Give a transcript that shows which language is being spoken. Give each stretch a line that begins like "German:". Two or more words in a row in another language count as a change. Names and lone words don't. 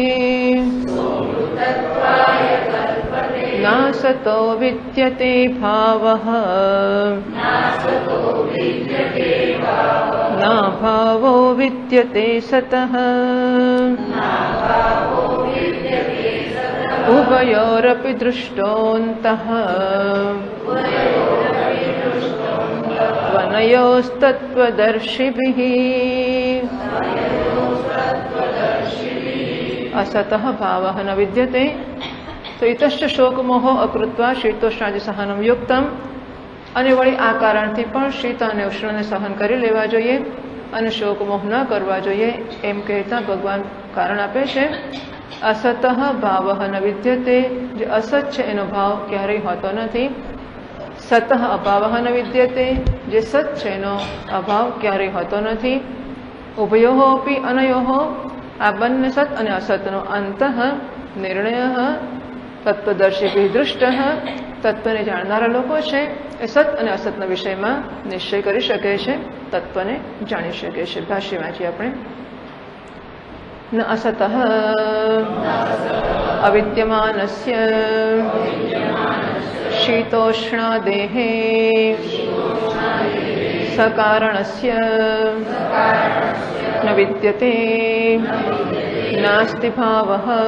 Sanskrit: नासतो विद्यते भावः नाभावो विद्यते सतः उभयोरपि दृष्टोऽन्तः वनयोस्तत्त्वदर्शिभिः असतः भावः न विद्यते तो इतश्च शोकमोह अकृत्वा शीतोष्णादि युक्तम
Gujarati: અને વળી આ કારણથી પણ શીત અને ઉષ્ણને સહન કરી લેવા જોઈએ અને શોકમોહ ન કરવા જોઈએ એમ કહેતા ભગવાન કારણ આપે છે
Sanskrit: असतः भावः न विद्यते
Gujarati: જો અસત છે એનો ભાવ ક્યારેય હોતો નથી
Sanskrit: સતઃ અભાવः ન વિદ્યતે
Gujarati: જે સત છે એનો અભાવ ક્યારેય હોતો નથી
Sanskrit: ઉભયોઃ અપી અનયોઃ
Gujarati: આ બંને સત અને અસતનો
Sanskrit: અંતઃ નિર્ણયઃ તત્વદર્શિભિः દૃષ્ટઃ
Gujarati: તત્વને જાણનારા લોકો છે એ સત અને અસતના વિષયમાં નિશ્ચય કરી શકે છે તત્વને જાણી શકે છે ભાષ્ય વાંચીએ આપણે
Sanskrit: न असतः अविद्यमानस्य शीतोष्णादेहे सकारणस्य न विद्यते नास्ति भावः